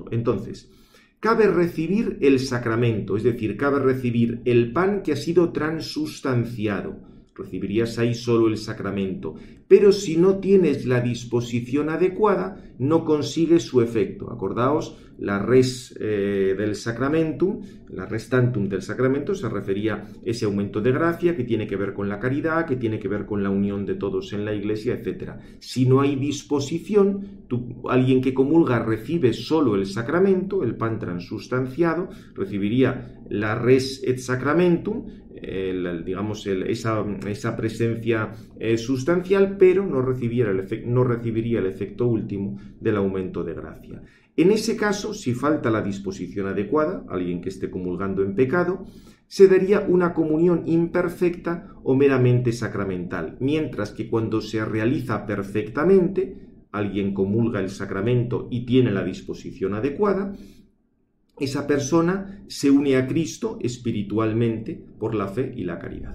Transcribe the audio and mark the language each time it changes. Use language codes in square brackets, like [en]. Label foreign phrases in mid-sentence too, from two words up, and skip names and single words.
[es] Entonces, cabe recibir el sacramento, es decir, cabe recibir el pan que ha sido transustanciado. Recibirías ahí solo el sacramento, pero si no tienes la disposición adecuada, no consigues su efecto. Acordaos, la res del sacramentum, la [la] res tantum [es] del sacramento se refería a ese aumento de gracia que tiene que ver con la caridad, que tiene que ver con la unión de todos en la Iglesia, etc. Si no hay disposición, alguien que comulga recibe solo el sacramento, el pan transustanciado, recibiría la [la] res et sacramentum, [es] esa presencia sustancial, pero no recibiría el efecto último del aumento de gracia. En ese caso, si falta la disposición adecuada, alguien que esté comulgando en pecado, se daría una comunión imperfecta o meramente sacramental, mientras que cuando se realiza perfectamente, alguien comulga el sacramento y tiene la disposición adecuada, esa persona se une a Cristo espiritualmente por la fe y la caridad.